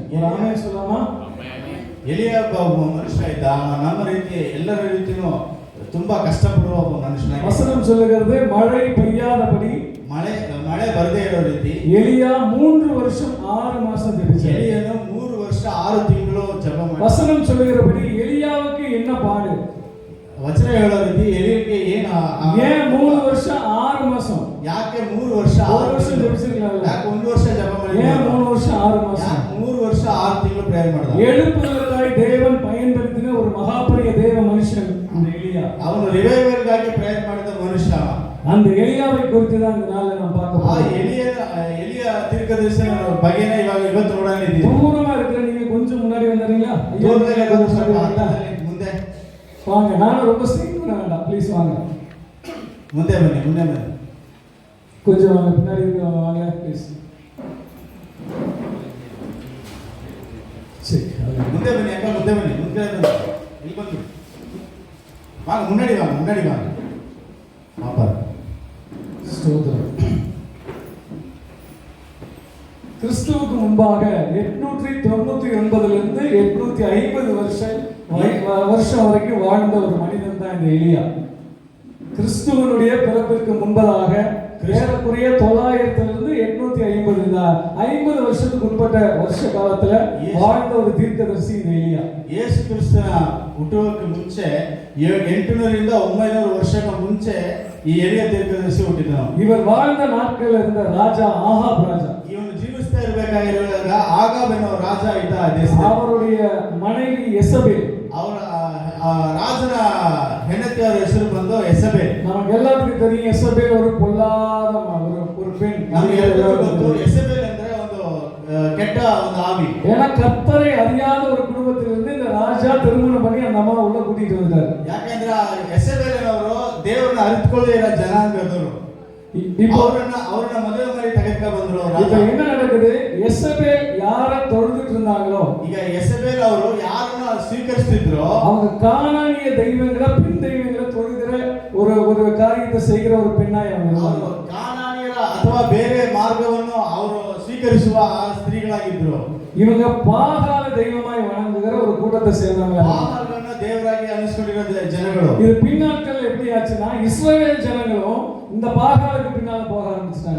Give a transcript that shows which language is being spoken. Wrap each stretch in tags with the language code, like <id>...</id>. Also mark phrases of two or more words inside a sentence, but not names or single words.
<ta>ஆமென் சொல்லலாமா?</ta> <kn>ಎಲಿಯಾ ಒಬ್ಬ ಮನುಷ್ಯ ಇದ್ದ. ನಮ್ಮ ರೀತಿ ಎಲ್ಲರ ರೀತಿಯೂ ತುಂಬಾ ಕಷ್ಟಪಡುವ ಒಬ್ಬ ಮನುಷ್ಯನ.</kn> <ta>வசனம் சொல்லுகிறது மழை பெய்யாதபடி,</ta> <kn>ಮಳೆ ಬರದೇ ಇರೋ ರೀತಿ</kn> <ta>எலியா 3 வருஷம் 6 மாசம் ஜெபிச்சார்.</ta> <kn>ಎಲಿಯನು 3 ವರ್ಷ 6 ತಿಂಗಳು ಜಪ ಮಾಡಿದ.</kn> <ta>வசனம் சொல்லுகிறபடி எலியாவுக்கு என்ன பாடு?</ta> <kn>ವಚನ ಹೇಳೋ ರೀತಿ ಎಲಿಯನಿಗೆ ಏನು</kn> <ta>ஏன் 3 வருஷம் 6 மாசம்?</ta> <kn>ಯಾಕೆ 3 ವರ್ಷ</kn> <ta>6 வருஷம் ஜெபிச்சிருக்கலாம்ல?</ta> <kn>ಯಾಕೆ 1 ವರ್ಷ ಜಪ ಮಾಡಿದ?</kn> <ta>ஏன் 3 வருஷம் 6 மாசம்?</ta> <kn>3 ವರ್ಷ 6 ತಿಂಗಳು ಪ್ರೇಯರ್ ಮಾಡಿದ.</kn> <ta>எழுப்புதலுக்காய் தேவன் பயன்படுத்தின ஒரு மகாபரிய தேவ மனுஷன் அந்த எலியா.</ta> <kn>ಅವನು ರಿವೈವಲ್ಗಾಗಿ ಪ್ರೇಯರ್ ಮಾಡಿದ ಮನುಷ್ಯ.</kn> <ta>அந்த எலியாவை குறித்து தான் இந்த நாள்ல நாம் பார்க்க போறோம். எலிய தீர்க்கதரிசிய பகையனை</ta> <kn>ಇವತ್ತು ನೋಡೋಣ ಇದ್ದೀವಿ.</kn> <ta>தூரமா இருக்கிற நீங்க கொஞ்சம் முன்னாடி வந்துறீங்களா? தூரத்துல ಮುಂದೆ வாங்க. நான் ரொம்ப ஸ்ட்ரிக்ட் பண்ண வேண்டாம், ப்ளீஸ் வாங்க.</ta> <kn>ಮುಂದೆ ಬನ್ನಿ.</kn> <ta>கொஞ்சம் வாங்க, பின்னாடி இருக்கவங்க வாங்க ப்ளீஸ். சரி,</ta> <kn>ಮುಂದೆ ಬನ್ನಿ ಅಕ್ಕ, ಮುಂದೆ ಬನ್ನಿ. ಇಲ್ಲಿ ಬಂದು</kn> <ta>வாங்க, முன்னாடி வாங்க. பாப்பா ஸ்தோத்திரம். கிறிஸ்துவுக்கு முன்பாக 899 850 வருஷம் வரைக்கும் வாழ்ந்த ஒரு மனிதன் தான் இந்த எலியா. கிறிஸ்துவனுடைய பிறப்பிற்கு முன்பதாக ஏறக்குறைய 900 850 50 வருஷத்துக்கு உட்பட்ட வருஷ காலத்துல வாழ்ந்த ஒரு தீர்க்கதரிசி இந்த எலியா.</ta> <kn>ಯೇಸು ಕ್ರಿಸ್ತನ ಹುಟ್ಟುವುದಕ್ಕೆ ಮುಂಚೆ 800 900 ವರ್ಷಗಳ ಮುಂಚೆ ಈ ಎಲಿಯ ದೀರ್ಘದರ್ಶಿ ಹುಟ್ಟಿದನು.</kn> <ta>இவர் வாழ்ந்த நாட்கள்ல இருந்த ராஜா ஆகாப் ராஜா.</ta> <kn>ಇವನು ಜೀವಿಸ್ತಾ ಇರಬೇಕಾಗಿರುವಾಗ ಆಗಾಬ್ ಎನ್ನುವ ರಾಜ ಇದ್ದ ದೇಶದಲ್ಲಿ.</kn> <ta>அவருடைய மனைவி எசபேல்.</ta> <kn>ಅವರ ರಾಜನ ಹೆಂಡತಿಯವರ ಹೆಸರು ಬಂದು ಎಸಬೇಲ್.</kn> <ta>நமக்கு எல்லாத்துக்கும் தெரியும் எசபேல் ஒரு பொல்லாத ஒரு பெண்.</ta> <kn>ನಮಗೆ ಎಲ್ಲರಿಗೂ ಗೊತ್ತು ಎಸಬೇಲ್</kn> <ta>கெட்ட அந்த ஆவி. ஏன்னா கர்த்தரை அறியாத ஒரு குடும்பத்திலிருந்து இந்த ராஜா திருமணம் பண்ணி அந்த அம்மாவை உள்ள கூட்டிட்டு வந்தார்.</ta> <kn>ಯಾಕಂದ್ರೆ ಯೆಸಬೇಲನವರು ದೇವರನ್ನ ಅರಿತುಕೊಳ್ಳದೆ ಇರೋ ಜನಾಂಗದವರು.</kn> <ta>இப்போ</ta> <kn>அவರನ್ನ ಮದುವೆ ಮಾಡಿ ತೆಗೆದುಕೊಂಡು ಬಂದ್ರು.</kn> <ta>இப்போ என்ன நடக்குது? எசபேல் யார தொழுதுட்டு இருந்தாங்களோ,</ta> <kn>ಈಗ ಯೆಸಬೇಲ್ ಅವರು ಯಾರನ್ನ ಸ್ವೀಕರಿಸ್ತಿದ್ರು</kn> <ta>அவங்க கானானிய தெய்வங்களை பின் தெய்வங்களை தொழுகிற ஒரு காரியத்தை செய்கிற ஒரு பெண்ணாய் அவங்க</ta> <kn>ಕಾನಾನಿಯರ ಅಥವಾ ಬೇರೆ ಮಾರ್ಗವನ್ನು ಅವರು ಸ್ವೀಕರಿಸುವ ಸ್ತ್ರೀಗಳಾಗಿದ್ರು.</kn> <ta>இவங்க பாகால தெய்வமாய் வணங்குகிற ஒரு கூட்டத்தை சேர்ந்தவங்க.</ta> <kn>பாகாಲನ್ನ ದೇವರಾಗಿ ಅನಿಸಿಕೊಂಡಿರೋ ಜನಗಳು.</kn> <ta>இது பின்னாட்கள் எப்படி ஆச்சுன்னா இஸ்ரவேல் ஜனங்களும் இந்த பாகாலுக்கு பின்னால போக ஆரம்பிச்சாங்க.</ta>